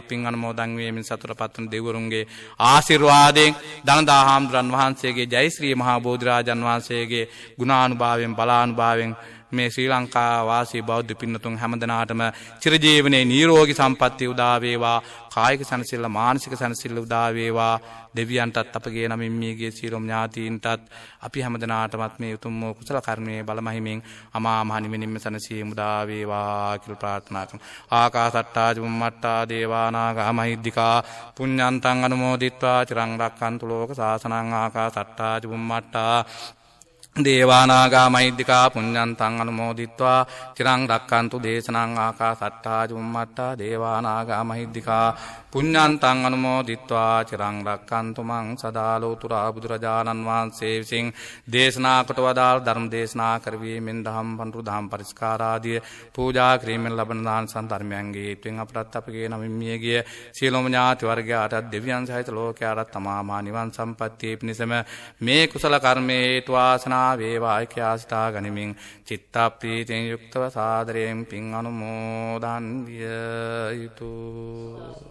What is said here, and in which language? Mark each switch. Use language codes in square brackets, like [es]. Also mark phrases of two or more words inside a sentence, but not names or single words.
[si] පින් අනුමෝදන් වේමින් සතුටපත් දෙවිවරුන්ගේ ආශිර්වාදයෙන් දනදා හාමුදුරන් වහන්සේගේ ජයශ්‍රී මහා බෝධිරාජන් වහන්සේගේ ගුණානුභාවයෙන් බලානුභාවයෙන් මේ ශ්‍රී ලංකා වාසී බෞද්ධ පින්නතුන් හැමදෙනාටම චිරජීවනයේ නිරෝගී සම්පන්නිය උදා වේවා. කායික සනසිල්ල මානසික සනසිල්ල උදා වේවා. දෙවියන්ටත් අපගේ නමින් මියගිය සියලුම ඥාතීන්ටත් අපි හැමදෙනාටමත් මේ උතුම් කුසල කර්මයේ බලමහිමින් අමා මහ නිවෙනින්ම සනසීම උදා වේවා කියලා ප්‍රාර්ථනා කරමු. [pi] ආකාසට්ටා චුම්මට්ටා දේවා නාග මහිද්దికා පුඤ්ඤන්තං අනුමෝදිත්වා චිරං රක්ඛන්තු ලෝක සාසනං. ආකාසට්ටා චුම්මට්ටා දේවානාගා මහිද්దికා පුඤ්ඤන්තං අනුමෝදිත්වා චිරං රක්ඛන්තු දේශනං. ආකාසට්ටා චුම්මට්ටා දේවානාගා මහිද්దికා පුඤ්ඤන්තං අනුමෝදිත්වා චිරං රක්ඛන්තු මං සදා [si] ලෝතුරා බුදුරජාණන් වහන්සේ විසින් දේශනා කොට වදාළ ධර්ම දේශනා කරවීමෙන් දහම් පඬුරු දහම් පරිස්කාරාදී පූජා කිරීමෙන් ලබන දාන සම්ධර්මයන්ගේ හේතුවෙන් අපට අපගේ නමින් මියගිය සියලුම ඥාති වර්ගයාට දෙවියන් සහිත ලෝකයාට තමාමා නිවන් සම්පත්තිය පිණිසම මේ කුසල කර්මයේ හේතු වාසනා වේවා කියා සිතා ගනිමින් චිත්ත ප්‍රීතියෙන් යුක්තව සාදරයෙන් පින් අනුමෝදන් විය යුතුය.